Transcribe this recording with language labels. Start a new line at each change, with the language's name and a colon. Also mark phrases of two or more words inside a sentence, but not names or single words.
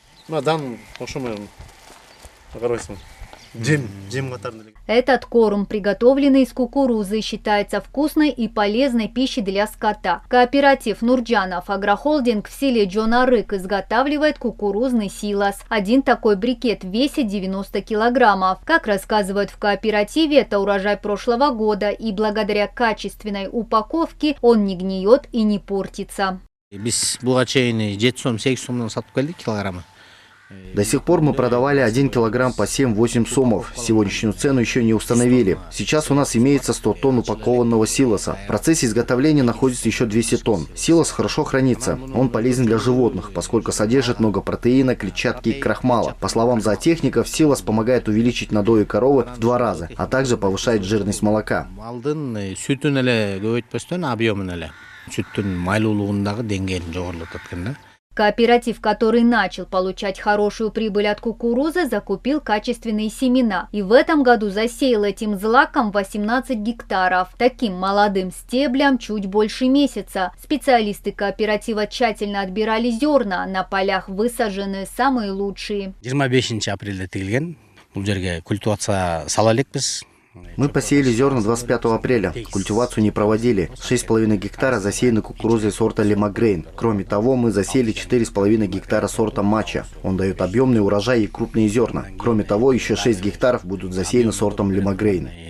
Kyrgyz: Дан ошомен карабайсың. Жем катарында.
Russian: Этот корм, приготовленный из кукурузы, считается вкусной и полезной пищей для скота. Кооператив Нурджанов агрохолдинг в селе Джонарык изготавливает кукурузный силос. Один такой брикет весит 90 килограммов. Как рассказывают в кооперативе, это урожай прошлого года, и благодаря качественной упаковке он не гниет и не портится.
Kyrgyz: Біз буга чейин 7-8 сомдон сатып келдик килограммы.
Russian: До сих пор мы продавали 1 килограмм по 7-8 сомов. Сегодняшнюю цену еще не установили. Сейчас у нас имеется 100 тонн упакованного силоса. В процессе изготовления находится еще 200 тонн. Силос хорошо хранится. Он полезен для животных, поскольку содержит много протеина, клетчатки и крахмала. По словам зоотехников, силос помогает увеличить надои коровы в 2 раза, а также повышает жирность молока.
Kyrgyz: Малдын сүтүн эле көбөйтпөстөн объемун эле сүттүн майлуулугундагы деңгээлин жогорулатат экен да.
Russian: Кооператив, который начал получать хорошую прибыль от кукурузы, закупил качественные семена. И в этом году засеял этим злаком 18 гектаров. Таким молодым стеблям чуть больше месяца. Специалисты кооператива тщательно отбирали зерна. На полях высажены самые лучшие.
Kyrgyz: 25 апрелде тигилген. Бул жерге культивация сала элекпиз.
Russian: Мы посеяли зерна 25 апреля. Культивацию не проводили. 6,5 гектара засеяны кукурузой сорта Лимагрейн. Кроме того, мы засеяли 4,5 гектара сорта Мача. Он дает объемный урожай и крупные зерна. Кроме того, еще 6 гектаров будут засеяны сортом Лимагрейн.